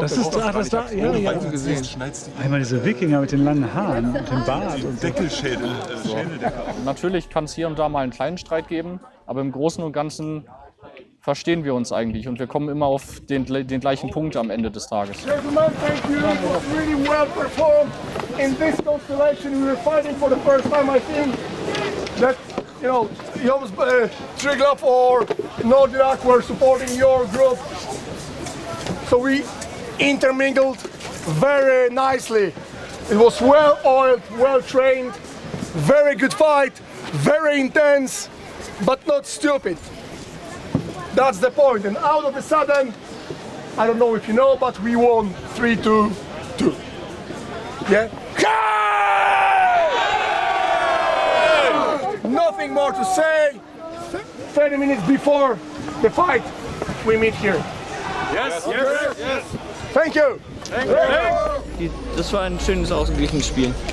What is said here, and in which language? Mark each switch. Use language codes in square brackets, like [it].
[de] das ist da. Ja, ja. Einmal diese Wikinger mit den langen Haaren und dem Bart und Deckelschädel. Natürlich kann es hier und da mal einen kleinen Streit geben, aber im Großen und Ganzen verstehen wir uns eigentlich und wir kommen immer auf den gleichen Punkt am Ende des Tages. [en] Gentlemen, thank you. It was really well performed. In this constellation, we were fighting for the first time. I think that Job's Triglav or Nordirak were supporting your group. So we intermingled very nicely. It was well oiled, well trained, very good fight, very intense, but not stupid. That's the point. And out of a sudden, I don't know if you know, but we won 3-2. Yeah? Nothing more to say. 30 minutes before the fight, we meet here. Yes, Okay? yes, yes. Thank you. [de] Das war ein schönes, ausgeglichenes Spiel.